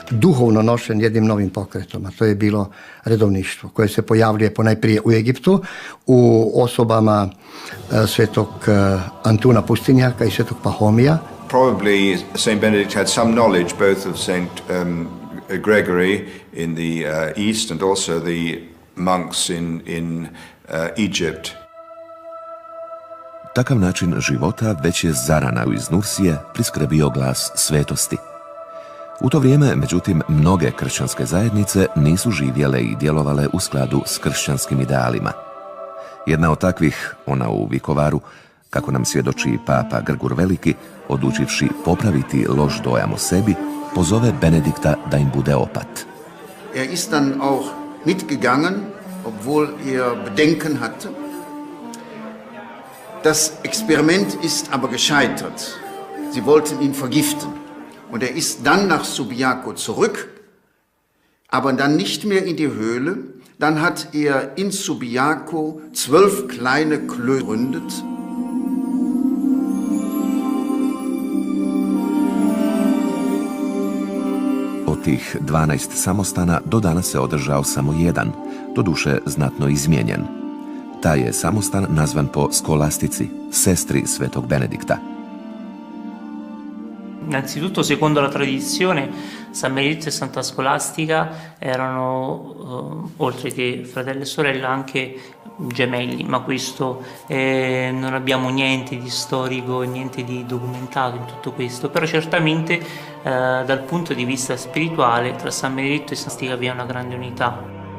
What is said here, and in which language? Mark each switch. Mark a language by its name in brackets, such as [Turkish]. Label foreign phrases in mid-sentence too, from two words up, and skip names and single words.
[Croatian] duhovno nošen jednim novim pokretom, a to je bilo redovništvo, koje se pojavljuje ponajprije u Egiptu, u osobama svetog Antuna Pustinjaka i svetog Pahomija. [English] Probably Saint Benedict had some knowledge both of Saint Gregory in the east and also the monks in Egypt. [Croatian] Takav način života već je zarana iz Nursije priskrbio glas svetosti. U to vrijeme, međutim, mnoge kršćanske zajednice nisu živjele i djelovale u skladu s kršćanskim idealima. Jedna od takvih, ona u Vikovaru, kako nam svjedoči papa Grgur Veliki, odlučivši popraviti loš dojam o sebi, pozove Benedikta da im bude opat. [German] Er ist dann auch mitgegangen, obwohl er Bedenken hatte. Das Experiment ist aber gescheitert. Sie wollten ihn vergiften. Und er ist dann nach Subiaco zurück, aber dann nicht mehr in die Höhle. Dann hat er in Subiaco 12 kleine Klöster gegründet. [Croatian] Od tih 12 samostana do danas se održao samo jedan, doduše znatno izmijenjen. Taj je samostan nazvan po Skolastici, sestri svetog Benedikta. [Italian] Innanzitutto, secondo la tradizione, San Benedetto e Santa Scolastica erano, oltre che fratello e sorella, anche gemelli, ma questo non abbiamo niente di storico, niente di documentato in tutto questo, però certamente dal punto di vista spirituale tra San Benedetto e Santa Scolastica vi è una grande unità.